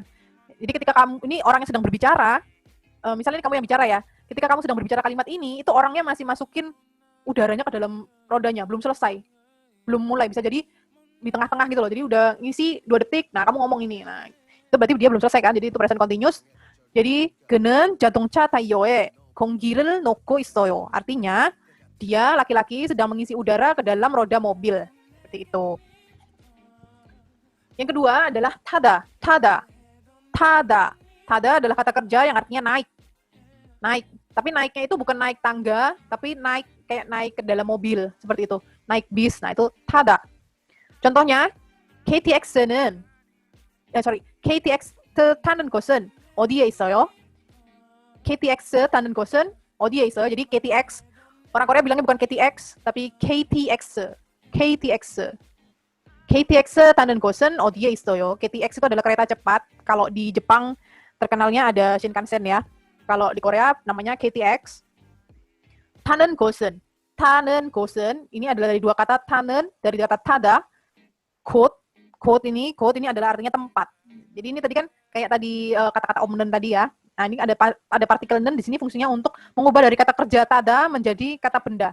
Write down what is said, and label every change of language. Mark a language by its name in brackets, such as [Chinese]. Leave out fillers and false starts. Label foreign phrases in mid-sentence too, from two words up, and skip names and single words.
[Indonesian] Jadi ketika kamu, ini orang yang sedang berbicara, misalnya ini kamu yang bicara ya, ketika kamu sedang berbicara kalimat ini, itu orangnya masih masukin udaranya ke dalam rodanya, belum selesai. Belum mulai, bisa jadi di tengah-tengah gitu loh. Jadi udah ngisi 2 detik, nah kamu ngomong ini. Nah, itu berarti dia belum selesai kan, jadi itu present continuous. [Korean] Jadi 그는 자동차 타이어에 공기를 넣고 있어요. [Indonesian] Artinya dia laki-laki sedang mengisi udara ke dalam roda mobil. Seperti itu. Yang kedua adalah tada adalah kata kerja yang artinya naik. Tapi naiknya itu bukan naik tangga, tapi naik kayak naik ke dalam mobil seperti itu. Naik bis. Nah, itu tada. Contohnya [Korean] KTX 타는 곳은 어디에 있어요? KTX 타는 곳은 어디에 있어요? [Indonesian] Jadi KTX, orang Korea bilangnya bukan KTX, tapi KTX. [Korean] KTX 타는 곳은 어디에 있어요? [Indonesian] KTX itu adalah kereta cepat. Kalau di Jepang terkenalnya ada Shinkansen ya. Kalau di Korea namanya KTX. [Korean] 타는 곳은 [Indonesian] ini adalah dari dua kata 타는, dari kata tada. Quote ini adalah artinya tempat. Jadi ini tadi kan kayak tadi kata-kata omnen tadi ya. Nah, ini ada partikel nen di sini fungsinya untuk mengubah dari kata kerja tada menjadi kata benda.